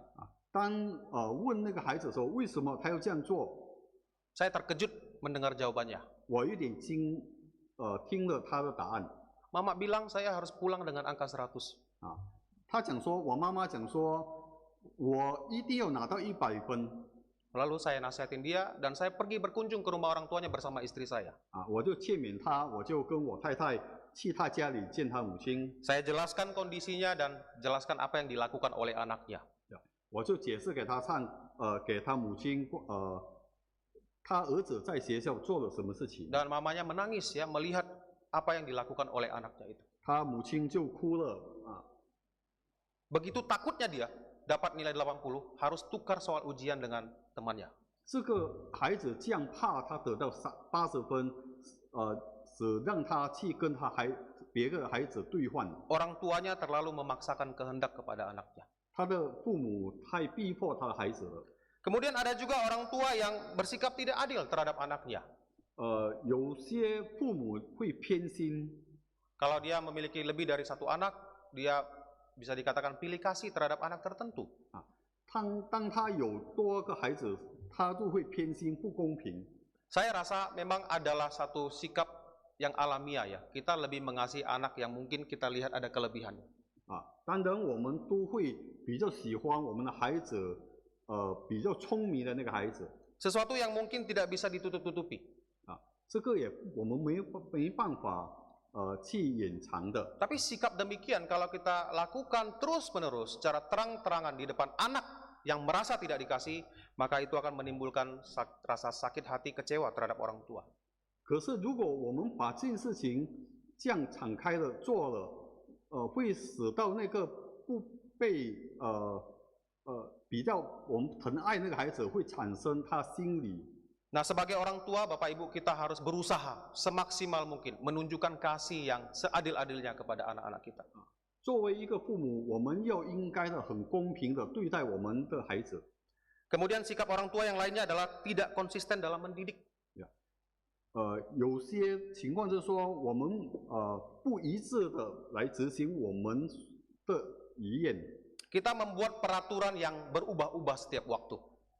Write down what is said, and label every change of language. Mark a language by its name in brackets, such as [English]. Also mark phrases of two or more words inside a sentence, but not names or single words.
[Chinese] 当问那个孩子的时候，为什么他要这样做？ [Indonesian] saya terkejut mendengar jawabannya. [Chinese] 我有点听了他的答案。 [Indonesian] Mama bilang saya harus pulang dengan angka 100. [Chinese] 他讲说，我妈妈讲说，我一定要拿到100分。 [Indonesian] Lalu saya nasihatin dia dan saya pergi berkunjung ke rumah orang tuanya bersama istri saya. [Chinese] 我就劝勉他，我就跟我太太去他家里见他母亲。 [Indonesian] Saya jelaskan kondisinya dan jelaskan apa yang dilakukan oleh anaknya. [Chinese] 我就解释给他看，给他母亲，他儿子在学校做了什么事情。 [Indonesian] Dan mamanya menangis ya melihat apa yang dilakukan oleh anaknya itu. [Chinese] 他母亲就哭了。 [Indonesian] Begitu takutnya dia dapat nilai 80, harus tukar soal ujian dengan temannya. [Chinese] 这个孩子这样怕他得到80分，只让他去跟别的孩子兑换。 [Indonesian] Orang tuanya terlalu memaksakan kehendak kepada anaknya. [Chinese] 他的父母太逼迫他的孩子了。 [Indonesian] Kemudian ada juga orang tua yang bersikap tidak adil terhadap anaknya. [Chinese] 有些父母会偏心。 [Indonesian] Kalau dia memiliki lebih dari satu anak, dia bisa dikatakan pilih kasih terhadap anak tertentu. [Chinese] 当他有多个孩子，他就会偏心，不公平。 [Indonesian] Saya rasa memang adalah satu sikap yang alamiah ya. Kita lebih mengasihi anak yang mungkin kita lihat ada kelebihannya. [Chinese] 当然我们都会比较喜欢我们的孩子，比较聪明的那个孩子。 [Indonesian] Sesuatu yang mungkin tidak bisa ditutup-tutupi. [Chinese] 这个我们没办法去隐藏的。 [Indonesian] Tapi sikap demikian kalau kita lakukan terus-menerus secara terang-terangan di depan anak yang merasa tidak dikasih, maka itu akan menimbulkan rasa sakit hati, kecewa terhadap orang tua. [Chinese] 可是如果我们把这件事情这样敞开的做了，会使到那个不被比较我们疼爱那个孩子，会产生他心里。 [Indonesian] Nah, sebagai orang tua, Bapak Ibu, kita harus berusaha semaksimal mungkin menunjukkan kasih yang seadil-adilnya kepada anak-anak kita. [Chinese] 作为一个父母，我们要应该的很公平的对待我们的孩子。 [Indonesian] Kemudian sikap orang tua yang lainnya adalah tidak konsisten dalam mendidik. [Chinese] 有些情况就是说，我们不一致的来执行我们的遗愿。 [Indonesian] Kita membuat peraturan yang berubah-ubah setiap waktu.